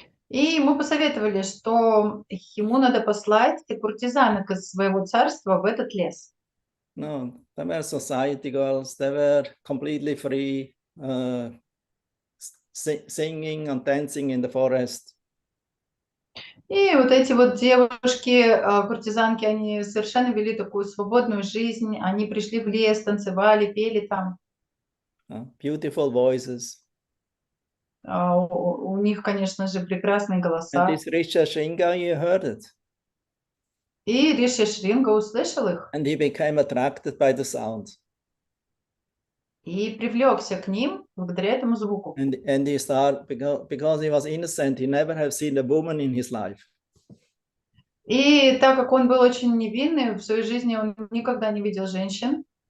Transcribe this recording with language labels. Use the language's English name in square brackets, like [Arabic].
[Russian] И ему посоветовали, что ему надо послать куртизанок из своего царства в этот лес. [English] No, they were society girls. They were completely free, singing and dancing in the forest. [Russian] И вот эти вот девушки, куртизанки, они совершенно вели такую свободную жизнь. Они пришли в лес, танцевали, пели там. [English] Beautiful voices. [Russian] У них, конечно же, прекрасные [English] And [Russian] голоса. [English] this Rishi Shringa, he heard it. [Russian] И Риши Шринга услышал их [English] And he became attracted by the sound. [Russian] и привлекся к ним благодаря этому звуку. [English] And he started, because he was innocent, he never have seen a woman in his life. [Russian] И так как он был очень невинный, в своей жизни он никогда не видел женщин.